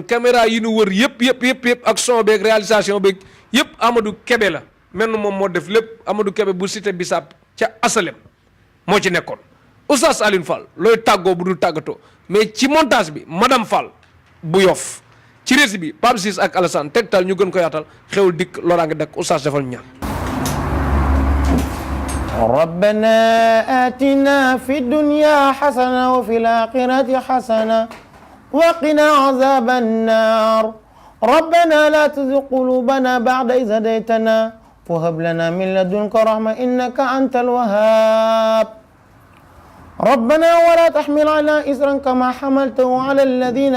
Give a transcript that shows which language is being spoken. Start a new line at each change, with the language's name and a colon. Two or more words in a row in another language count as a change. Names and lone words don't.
Wolof: caméra yi ñu wër yëpp ak son beeg réalisation beeg yëpp Amadou Kébé la mel na moom moo def lépp Amadou Kébé bu cité Bissap ca Asalem moo ci nekkoon Oustaz Alioune Fall looy tàggoo bu dul tàggatoo mais ci montage bi madame Fall bu Yoff ci rési bi Pape Ciss ak Alassane tegtal ñu gën ko yaatal xewul dikk loraange dakk Oustaz defal ñu ñaan
Arabic: ربنا آتنا في الدنيا حسنة وفي الآخرة حسنة وقنا عذاب النار ربنا لا تزغ قلوبنا بعد إذ هديتنا وهب لنا من لدنك رحمة إنك أنت الوهاب ربنا ولا تحمل على إصرا كما حملته على الذين